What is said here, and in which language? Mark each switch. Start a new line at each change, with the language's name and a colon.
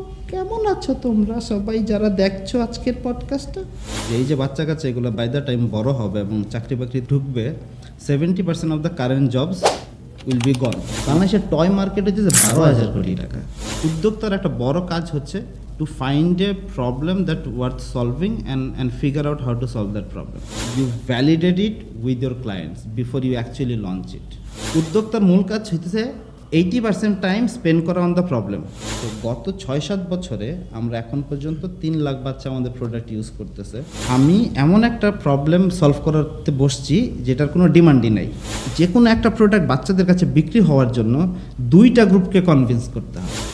Bangla: কেমন আছো তোমরা সবাই যারা দেখছো আজকের পডকাস্টটা? এই যে বাচ্চা কাচ্চা এগুলো
English: by the time
Bangla: বড় হবে এবং চাকরি বাকরি ঢুকবে,
English: 70% of the current jobs will be gone.
Bangla: বাংলাদেশের টয় মার্কেট হচ্ছে 12,000 কোটি টাকা। উদ্যোক্তার একটা বড় কাজ হচ্ছে
English: to find a problem that worth solving and figure out how to solve that problem. You validate it with your clients before you actually launch it.
Bangla: উদ্যোক্তার মূল কাজ হইতেছে 80% টাইম স্পেন্ড করা
English: On the problem.
Bangla: তো গত 6-7 বছরে আমরা এখন পর্যন্ত 3 লাখ বাচ্চা আমাদের প্রোডাক্ট ইউজ করতেছে। আমি এমন একটা প্রবলেম সলভ করতে বসছি যেটার কোনো ডিমান্ডই নাই। যে কোনো একটা প্রোডাক্ট বাচ্চাদের কাছে বিক্রি হওয়ার জন্য 2টা গ্রুপকে কনভিন্স করতে হবে।